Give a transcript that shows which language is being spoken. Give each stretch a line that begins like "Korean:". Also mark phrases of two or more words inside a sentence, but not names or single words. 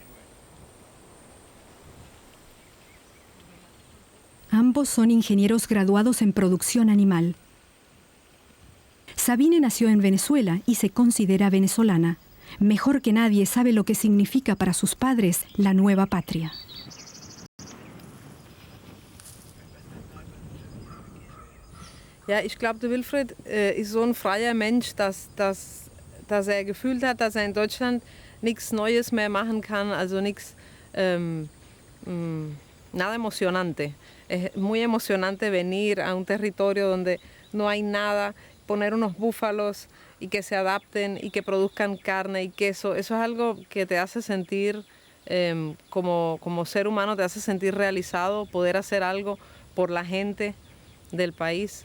Spanish: Ambos son ingenieros graduados en producción animal. Sabine nació en Venezuela y se considera venezolana. Mejor que nadie sabe lo que significa para sus padres la nueva patria.
German: Ja, ich glaube, der Wilfried ist so ein freier Mensch, dass er gefühlt hat, dass er in Deutschland nichts Neues mehr machen kann, also nichts,
Spanish: nada emocionante. Es muy emocionante venir a un territorio donde no hay nada, poner unos búfalos y que se adapten y que produzcan carne y queso. Eso es algo que te hace sentir, como ser humano, te hace sentir realizado, poder hacer algo por la gente del país.